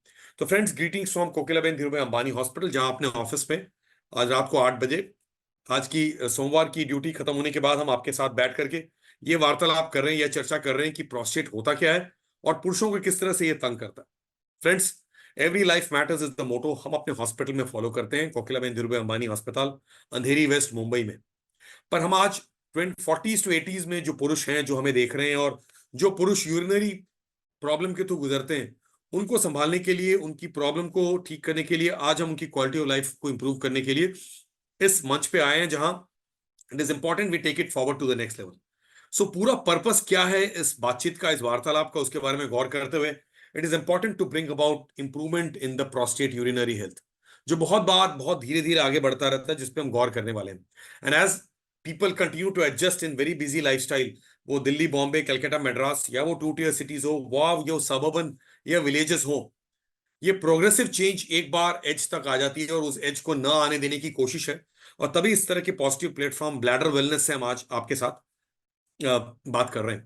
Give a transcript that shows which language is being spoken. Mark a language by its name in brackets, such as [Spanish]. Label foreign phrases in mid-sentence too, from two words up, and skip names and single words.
[Hindi] तो [English] friends, greetings from [Hindi] कोकिलाबेन धीरूभाई अंबानी हॉस्पिटल, जहां अपने ऑफिस में आज रात को 8 बजे, आज की सोमवार की ड्यूटी खत्म होने के बाद हम आपके साथ बैठ करके ये वार्तालाप कर रहे हैं, यह चर्चा कर रहे हैं कि प्रोस्टेट होता क्या है और पुरुषों को किस तरह से ये तंग करता है. [English] friends, every life matters is the motto [Hindi] हम अपने हॉस्पिटल में फॉलो करते हैं, कोकिलाबेन धीरूभाई अंबानी अस्पताल, अंधेरी वेस्ट, मुंबई में. पर हम आज 40s to 80s में जो पुरुष हैं, जो हमें देख रहे हैं, और जो पुरुष [English] urinary problem [Hindi] के थ्रू गुजरते हैं, उनको संभालने के लिए, उनकी प्रॉब्लम को ठीक करने के लिए, आज हम उनकी [English] quality of life [Hindi] को इंप्रूव करने के लिए इस मंच पे आए हैं, जहां [English] it is important we take it forward to the next level. [Hindi] सो पूरा पर्पस क्या है इस बातचीत का, इस वार्तालाप का, उसके बारे में गौर करते हुए [English] it is important to bring about improvement in the prostate urinary health, [Hindi] जो बहुत धीरे धीरे आगे बढ़ता रहता है, जिसपे हम गौर करने वाले हैं. [English] and as people continue to adjust in very busy lifestyle, [Hindi] वो दिल्ली, बॉम्बे, कलकत्ता, मद्रास, या वो 2 [English] tier cities [Hindi] हो, वो सबर्बन या विलेजेस हो, ये [English] progressive change [Hindi] एक बार एज तक आ जाती है और उस एज को ना आने देने की कोशिश है, और तभी इस तरह के [English] positive platform bladder wellness [Hindi] से हम आज आपके साथ बात कर रहे हैं।